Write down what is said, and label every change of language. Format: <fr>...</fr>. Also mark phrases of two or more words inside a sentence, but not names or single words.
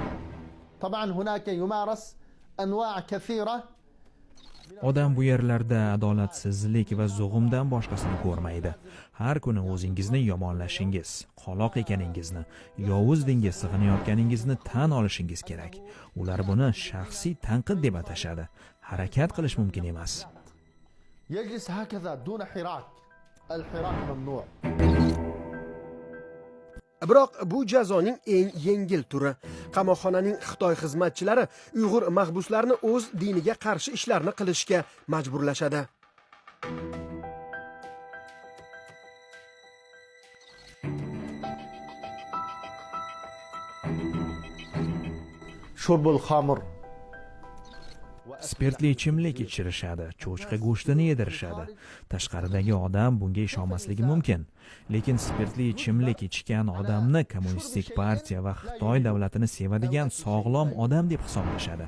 <uz>Odam bu yerlarda adolatsizlik va zug'umdan boshqasini ko'rmaydi. Har kuni o'zingizni yomonlashingiz, qoloq ekaningizni, yovuz dengiz sig'inayotganingizni tan olishingiz kerak. Ular buni shaxsiy tanqid deb atashadi. Harakat qilish mumkin emas.</uz> <ar>يجلس هكذا دون حراك. الحراك ممنوع.</ar> <uz>Biroq bu jazoning eng yengil turi. Qamoqxonaning Xitoy xizmatchilari Uyg'ur mahbuslarni o'z diniga qarshi ishlarni qilishga majburlashadi.</uz> <ar>شرب الخمر.</ar> <uz>Spirtli ichimlik ichirishadi, cho'chqa go'shtini yedirishadi. Tashqaridagi odam bunga ishonmasligi mumkin, lekin spirtli ichimlik ichgan odamni kommunistik partiya va Xitoy davlatini sevadigan sog'lom odam deb hisoblashadi.</uz>